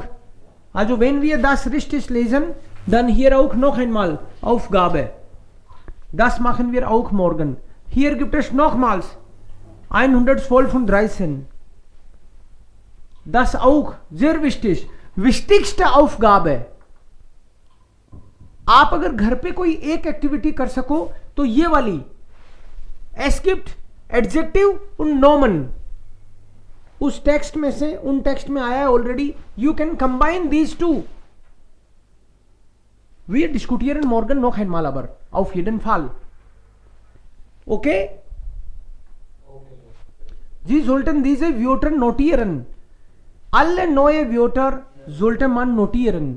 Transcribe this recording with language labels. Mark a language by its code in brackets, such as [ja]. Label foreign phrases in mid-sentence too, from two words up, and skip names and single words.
[de] Also wenn wir das richtig lesen, dann hier auch noch einmal Aufgabe. Das machen wir auch morgen. Hier gibt es nochmals 112 und 13. Das auch sehr wichtig. Wichtigste Aufgabe. [hi] आप अगर घर पे कोई एक एक्टिविटी कर सको तो ये वाली. [de] Es gibt Adjective und Nomen. [hi] उस टेक्स्ट में से उन टेक्स्ट में आया है ऑलरेडी. [en] you can combine these two. [de] Wir diskutieren morgen noch einmal aber. Auf jeden Fall. Okay? Sie sollten diese Wörter notieren. Alle neue Wörter sollte man notieren.